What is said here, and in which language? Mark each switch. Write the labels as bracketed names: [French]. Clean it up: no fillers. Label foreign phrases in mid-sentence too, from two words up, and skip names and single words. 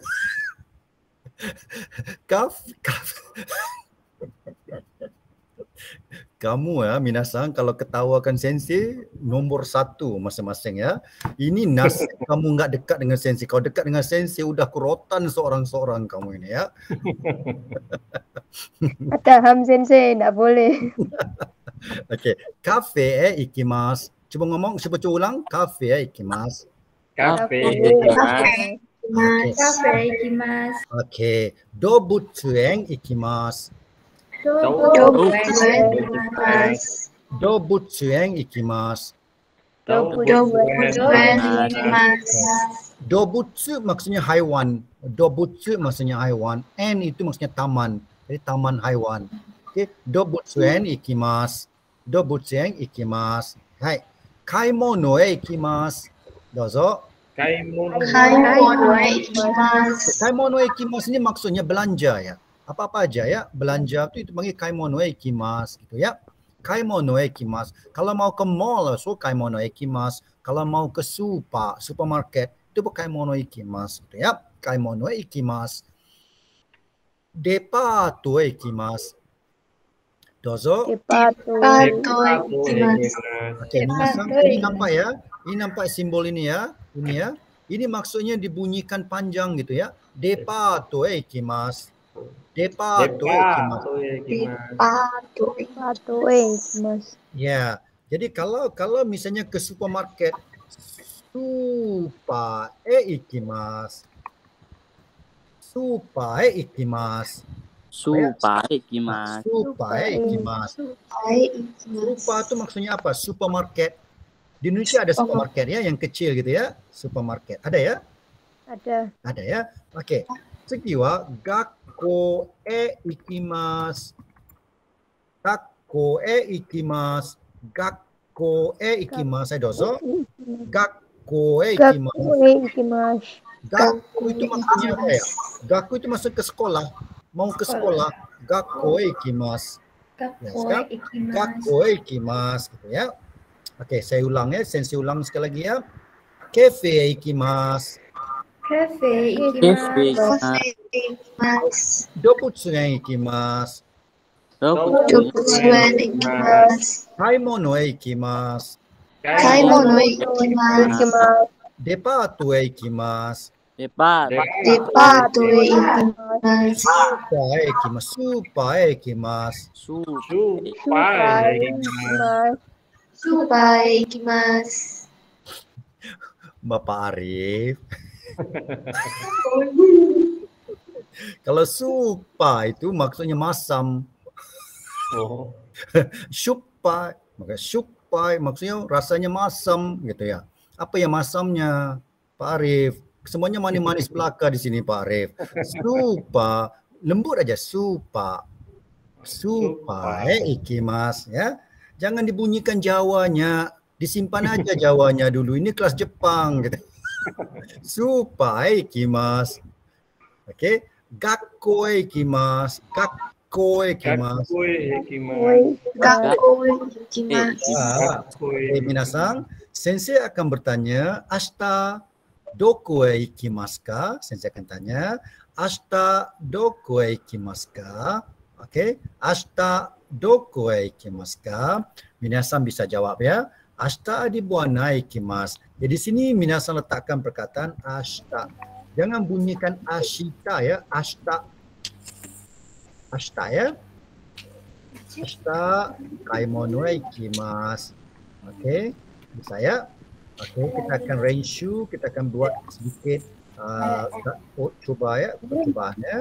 [Malay] Kamu ya minasan kalau ketawakan sensei nombor 1 masing-masing ya. Ini nasib kamu enggak dekat dengan sensei. Kalau dekat dengan sensei udah kerotan seorang-seorang kamu ini ya. [Indonesian] Paham sensei, enggak boleh. [Japanese] Okey, カフェ行きます. [Indonesian] Coba ngomong, coba ulang. [Japanese] カフェ行きます. カフェ行きます. カフェ行きます. Okey, 動物園行きます。動物園行きます. [Malay] Dobutsu maksudnya haiwan. Dobutsu maksudnya haiwan. En itu maksudnya taman. Jadi taman haiwan. Okey, [Japanese] 動物園行きます. 動物園行きます. Hai. 買い物行きます. [Malay] Dozo. [Japanese] 買い物行きます [Malay] ini maksudnya belanja ya. Apa-apa aja ya. Belanja itu panggil [Japanese] 買い物行きます [Malay] gitu ya. [Japanese] 買い物行きます. [Malay] Kalau mau ke mall, so [Japanese] 買い物行きます. [Malay] Kalau mau ke supermarket, itu [Japanese] 買い物行きます [Malay] gitu ya. [Japanese] 買い物行きます。デパート行きます. Dozo. Depato ikimasu. [Malay] Okey, ini nampak ya. Ini nampak simbol ini ya. Ini ya. Ini maksudnya dibunyikan panjang gitu ya. [Japanese] デパート行きます。デパート行きます. デパート行きます. [Malay] Ya. Jadi kalau misalnya ke supermarket, [Japanese] スーパー行きます. スーパー行きます. スーパー行きます. スーパー行きます. [Malay] Supa itu maksudnya apa? Supermarket. Di Indonesia ada supermarket ya, yang kecil gitu ya. Supermarket. Ada ya? Ada ya? Okey. Sekiwa, [Japanese] 学校行きます. 学校行きます。学校行きます. [Malay] Saya dozo. [Japanese] 学校行きます. [Malay] Gakko itu maksudnya apa ya? Gakko itu maksud ke sekolah. Mau ke sekolah. [Japanese] 学校行きます。学校行きます. [Malay] Gitu ya. Okey, saya ulang ya. Sensei ulang sekali lagi ya. [Japanese] カフェ行きます. カフェ行きます. 動物園行きます。買い物行きます. デパート行きます. Depat. デパート行きます. スパイ行きます。スパイ行きます. スパイ行きます. スパイ行きます. [Malay] Bapak Arif. Kalau supa itu maksudnya masam. Oh. Supai, maka supai maksudnya rasanya masam gitu ya. Apa yang masamnya, Pak Arif? Semuanya manis-manis belaka di sini, Pak Arif. Supa, lembut aja supa. [Japanese] スパイ行きますや. [Malay] Jangan dibunyikan Jawanya, disimpan aja Jawanya dulu. Ini kelas Jepang gitu. [Japanese] スパイ行きます. [Malay] Oke, [Japanese] 学校行きます. 学校行きます. 学校行きます. [Malay] Minasan, sensei akan bertanya, [Japanese] "明日どこへ行きますか?" [Malay] Sensei akan tanya, [Japanese] "明日どこへ行きますか?" Oke, "明日どこへ行きますか?" [Malay] Minasan bisa jawab ya. [Japanese] "Ashita di buana ikimasu." [Malay] Jadi di sini minasan letakkan perkataan ashita. Jangan bunyikan ashita ya, ashita. Ashita ya. [Japanese] 明日買い物へ行きます. [Malay] Oke, bisa ya. Oke, kita akan renshu, kita akan buat sedikit coba ya, percobaannya.